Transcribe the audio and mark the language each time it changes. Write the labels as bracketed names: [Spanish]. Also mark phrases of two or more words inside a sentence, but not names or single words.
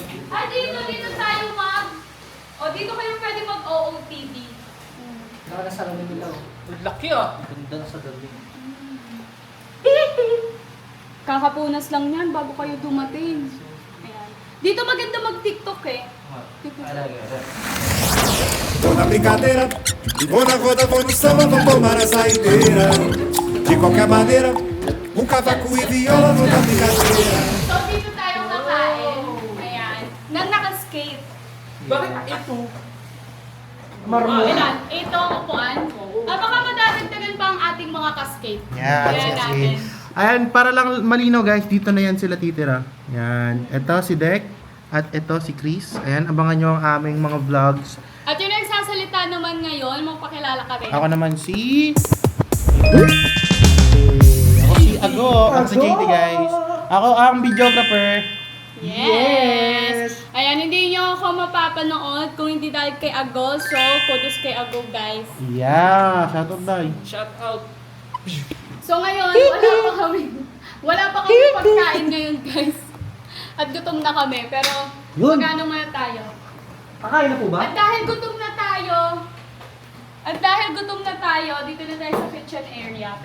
[Filipino] Ah, dito tayo mag... O, dito kayo pwede mag-OOTD. Nakakasalamin nila. Ang laki ah. Ganda na sa galing. Kakapunas lang yan bago kayo dumating. Ayan. Dito maganda mag-TikTok eh. [Portuguese] Toda brincadeira, de boa roda, vou no samba, vamos tomar a saideira. De qualquer maneira, cavaco e viola, vou dar brincadeira. [Filipino] So, dito tayo kakain. Ayan. Nang naka-skate. Bakit ito? Ilan? Ito ang upuan. Baka madadagdagan pa ang ating mga ka-skate. Yan, Ayan natin. Ayan, para lang malinaw guys, dito na yan sila titira. Yan. Ito si Dek. At ito si Chris. Ayan, abangan nyo ang aming mga vlogs. At yung nagsasalita naman ngayon, magpakilala ka rin. Ako naman si... Ako si Ago. Ako si JT guys. Ako ang videographer. Yes! Ayan, hindi nyo ako mapapanood kung hindi dahil kay Ago. So, kudos kay Ago, guys. [English] Yeah, shout out dahil. Shout out. [Filipino] So, ngayon, wala pa kami pagkain ngayon, guys. At gutom na kami, pero Yun. magano muna tayo. Kakain na po ba? At dahil gutom na tayo, dito na tayo sa [English] kitchen area.